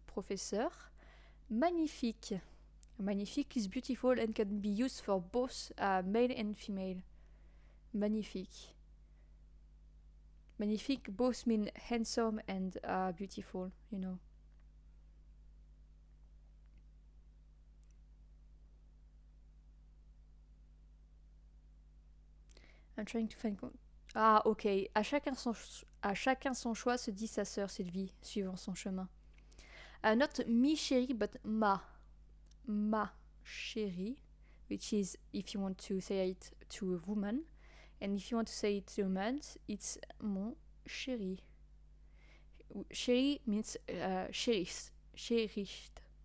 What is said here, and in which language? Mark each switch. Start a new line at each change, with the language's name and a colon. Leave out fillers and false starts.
French: Professeur magnifique.
English: Magnifique is beautiful and can be used for both male and female. Magnifique. Magnifique both mean handsome and beautiful, I'm trying to find... Ah, ok.
French: À chacun son choix, se dit sa sœur Sylvie, suivant son chemin.
English: Not mi chérie, but ma. Ma chérie, which is if you want to say it to a woman. And if you want to say it to a man, it's mon chéri. Chéri means cherished. Cherished.